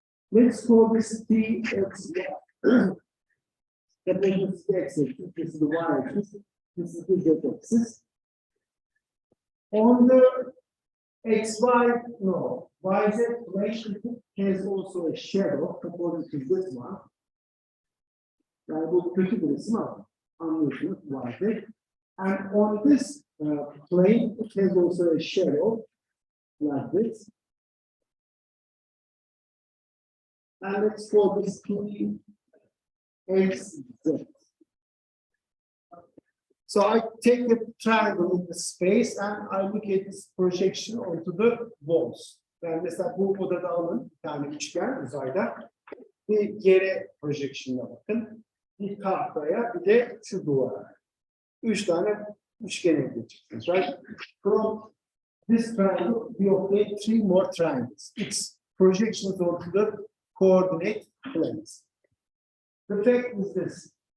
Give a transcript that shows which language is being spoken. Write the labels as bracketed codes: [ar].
[en] Let's call this TXY. That is the x-axis, this is the y-axis, this is the z-axis. On the XY, no, YZ plane has also a shadow according to this one. [tr] Yani bu kötü bir isim ama anlıyorsunuz YZ. [en] And on this plane, it has also a shadow like this. And let's call this PXZ. So I take the triangle in the space and I look at this projection onto the walls. [tr] Yani mesela bu odada alın bir tane üçgen uzayda. Bir geri projeksiyona bakın. Bir tahtaya, bir de şu duvara. 3 tane üçgen elde edeceksiniz. [en] Right? From this triangle, we obtain 3 more triangles. It's projections onto the coordinate planes. The fact is this.